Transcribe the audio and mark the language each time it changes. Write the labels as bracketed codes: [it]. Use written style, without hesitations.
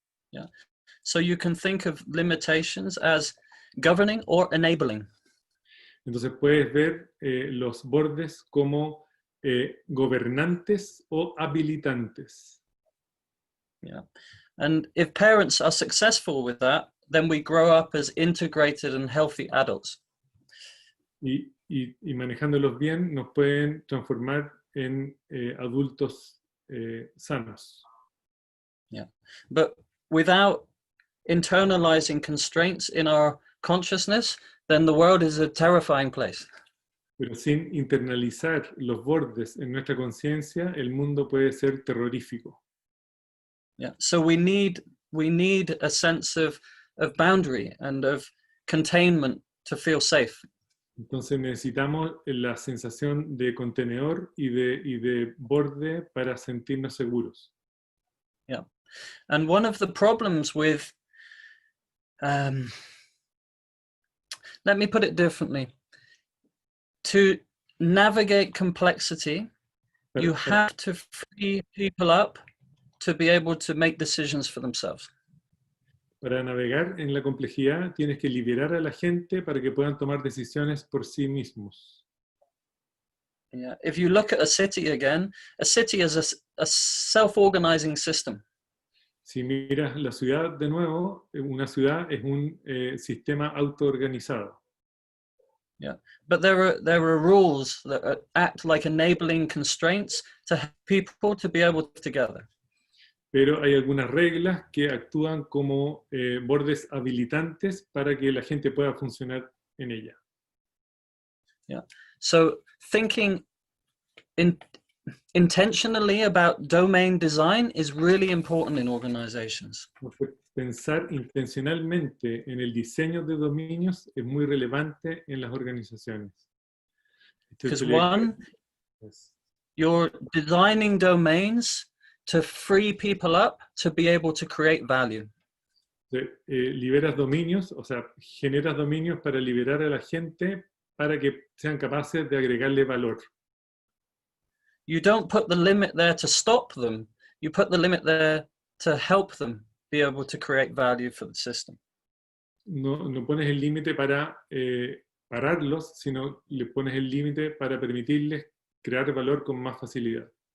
[en] Yeah. So you can think of limitations as governing or enabling. [es] Entonces puedes ver los bordes como gobernantes o habilitantes. [en] Yeah. And if parents are successful with that, then we grow up as integrated and healthy adults. [es] Y manejándolos bien nos pueden transformar en adultos sanos. [en] Yeah. But without internalizing constraints in our consciousness, then the world is a terrifying place. [es] Pero sin internalizar los bordes en nuestra conciencia, el mundo puede ser terrorífico. [en] Yeah. So we need a sense of boundary and of containment to feel safe. [es] Entonces necesitamos la sensación de contenedor y de borde para sentirnos seguros. [en] Yeah. And one of the problems with let me put it differently. To navigate complexity, you have to free people up to be able to make decisions for themselves. [es] Para navegar en la complejidad, tienes que liberar a la gente para que puedan tomar decisiones por sí mismos. [en] Yeah. If you look at a city again, a city is a self-organizing system. [es] Si miras la ciudad de nuevo, una ciudad es un sistema autoorganizado. [en] Yeah, but there are rules that act like enabling constraints to help people to be able to work together. [es] Pero hay algunas reglas que actúan como bordes habilitantes para que la gente pueda funcionar en ella. [en] Yeah. So thinking intentionally about domain design is really important in organizations. [es] Pensar intencionalmente en el diseño de dominios es muy relevante en las organizaciones. [en] Because one, you're designing domains to free people up to be able to create value. [es] Liberas dominios, o sea, generas dominios para liberar a la gente para que sean capaces de agregarle valor. [en] You don't put the limit there to stop them. You put the limit there to help them be able to create value for the system. [es] No pones el límite para pararlos, sino le pones el límite para permitirles crear valor con más facilidad.